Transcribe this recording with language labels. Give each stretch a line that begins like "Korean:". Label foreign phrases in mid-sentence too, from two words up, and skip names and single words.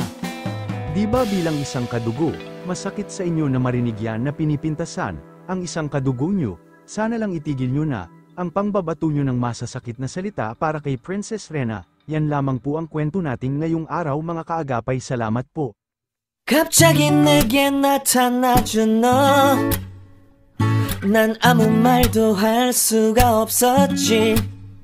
Filipino: Diba bilang isang kadugo, masakit sa inyo na marinig yan na pinipintasan, ang isang kadugo niyo, sana lang itigil niyo na, ang pangbabato nyo ng masasakit na salita para kay Princess Rena. Yan lamang po ang kwento natin ngayong araw mga kaagapay. Salamat po.
Korean: 갑자기 내게 나타나준 너, 난 아무 말도 할 수가 없었지.